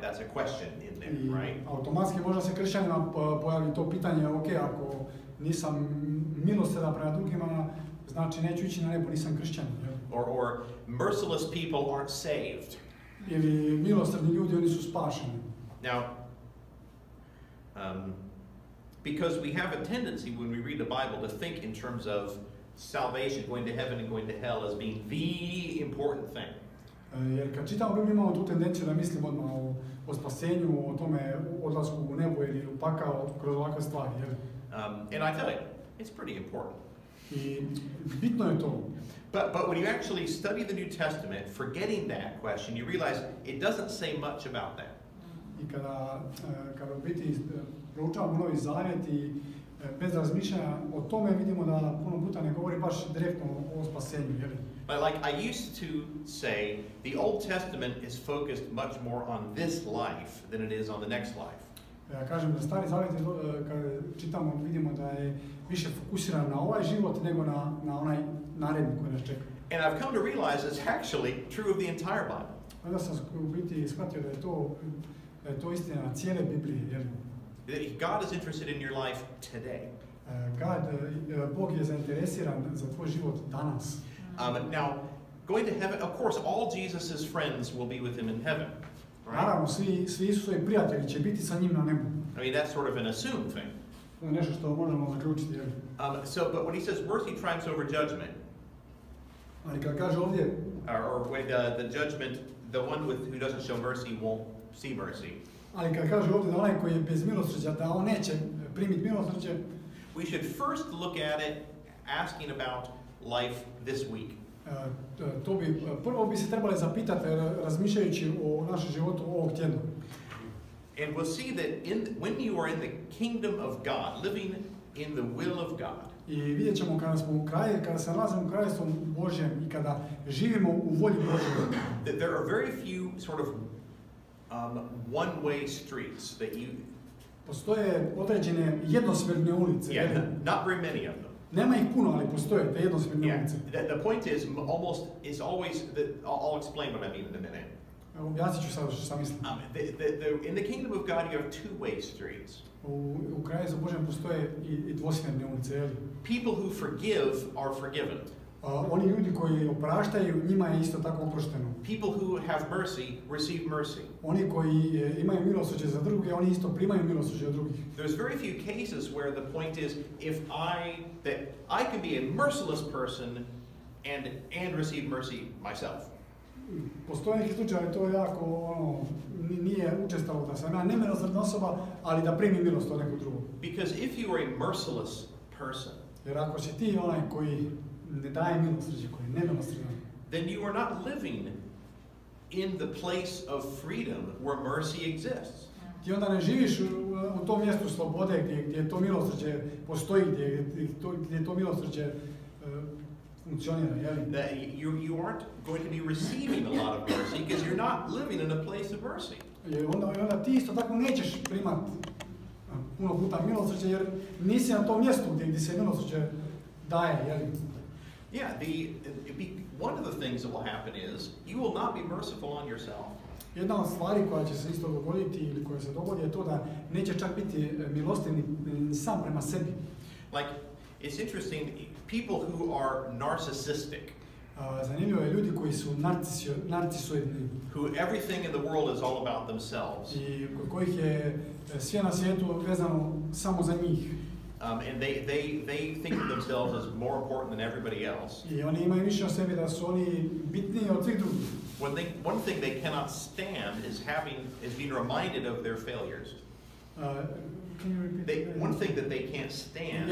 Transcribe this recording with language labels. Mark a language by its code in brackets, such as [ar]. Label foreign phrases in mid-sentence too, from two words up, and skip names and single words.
[en] That's a question in there, right? [hr] Automatski možda se kršćanima pojavi to pitanje, ok, ako nisam milosrdan prema drugima, znači neću ići na nebo, nisam kršćanin. [en] Or merciless people aren't saved. [hr] Ili milosrdni ljudi, oni su spašeni. [en] Now, because we have a tendency when we read the Bible to think in terms of salvation, going to heaven and going to hell as being the important thing. [hr] Jer kad čitamo Bibliju imamo tu tendenciju da mislimo odmah o spasenju, o tome odlasku u nebo ili u pakao kroz ovakve stvari. [en] And I tell you, it's pretty important. [hr] I bitno je to. [en] But when you actually study the New Testament, forgetting that question, you realize it doesn't say much about that. [hr] I kada u biti proučavamo Novi Zavjet i bez razmišljanja o tome vidimo da puno puta ne govori baš direktno o spasenju. [en] But like I used to say, the Old Testament is focused much more on this life than it is on the next life. [hr] Ja kažem da Stari Zavjet, kad čitamo, vidimo da je više fokusiran na ovaj život nego na onaj naredni koji nas čeka. [en] And I've come to realize it's actually true of the entire Bible. [hr] Onda sam u biti shvatio da je to istina na cijele Biblije. [en] God is interested in your life today. [hr] Bog je zainteresiran za tvoj život danas. [en] Now, going to heaven, of course, all Jesus' friends will be with him in heaven. Right? [hr] Naravno, svi Isusovi prijatelji će biti sa njim na nebu. [en] I mean, that's sort of an assumed thing. [hr] To je nešto što možemo zaključiti. [en] But when he says mercy triumphs over judgment, [hr] Ali kad kaže ovdje, [en] or when the judgment, the one who doesn't show mercy won't see mercy. [hr] Ali kad kaže ovdje da onaj koji je bez milosrđa, da on neće primiti milosrđe, [en] we should first look at it asking about life this week. [hr] Prvo bi se trebali zapitati razmišljajući o našem životu ovog tjedna. [en] And we'll see that when you are in the kingdom of God, living in the will of God. [hr] I vidjet ćemo kada se nalazimo u kraljevstvu Božjem i kada živimo u volji Božjoj. [en] That there are very few sort of one-way streets that you. [hr] Postoje određene jednosmjerne ulice. [en] Yeah, not very many of them. [hr] Nema ih puno, ali postoje te jednosmjerne ulice. [en] The point is always that I'll explain what I mean in a minute. [hr] Objasnit ću sad što sam mislim. [en] In the kingdom of God you have two-way streets. [hr] U kraljevstvu Božjem postoje i dvosmjerne ulice. [en] People who forgive are forgiven. [hr] Oni ljudi koji opraštaju, njima je isto tako oprošteno. [en] People who have mercy receive mercy. [hr] Oni koji imaju milosrđe za druge, oni isto primaju milosrđe od drugih. [en] There's very few cases where the point is that I can be a merciless person and receive mercy myself. [hr] Postoje neki slučajevi, to je jako nije učestalo da sam ja nemilosrdna osoba, ali da primim milost od nekog drugog. [en] Because if you are a merciless person, [hr] jer ako si ti onaj koji ne daje milosrđe, koji je nemilosrdan, [en] then you are not living in the place of freedom where mercy exists. [hr] Ti onda ne živiš u tom mjestu slobode gdje to milosrđe postoji, gdje to milosrđe funkcionira, jel? [en] You aren't going to be receiving a lot of mercy because you're not living in a place of mercy. [hr] Onda ti isto tako nećeš primat puno puta milosrđe jer nisi na tom mjestu gdje se milosrđe daje, jel? [en] Yeah, one of the things that will happen is you will not be merciful on yourself. [hr] Jedna od stvari koja će se isto dogoditi ili koja se dogodi je to da neće čak biti milostiv ni sam prema sebi. [en] Like, it's interesting, people who are narcissistic. [hr] Zanimljivo je ljudi koji su narcisoidni. [en] Who everything in the world is all about themselves. [hr] I kod kojih je sve na svijetu vezano samo za njih. [en] And they think of themselves as more important than everybody else. [hr] I oni imaju mišljenje o sebi da su oni bitniji od svih drugih. [en] One thing they cannot stand is being reminded of their failures. One thing that they can't stand.